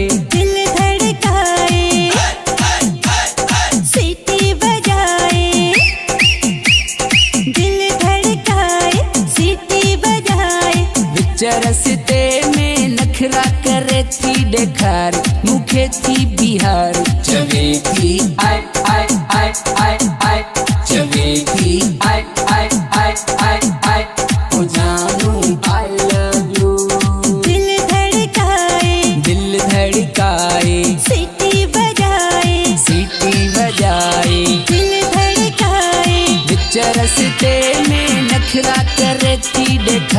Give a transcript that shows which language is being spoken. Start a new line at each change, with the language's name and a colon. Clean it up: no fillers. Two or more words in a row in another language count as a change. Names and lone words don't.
Hindi: दिल धड़काए, सीटी बजाए, दिल धड़काए, सीटी बजाए,
Sindhi: विच रस्ते में नखरा करे थी डेखार, मुखे थी बिहार, चवे थी आय आय आय आय आय, चवे थी आय आय आय आय आय,
Hindi: ओ जानू
English: I love you.
Hindi: दिल धड़काए, दिल धड़काए, सीटी बजाए, सीटी बजाए, दिल धड़काए,
Sindhi: विच रस्ते में नखरा करे थी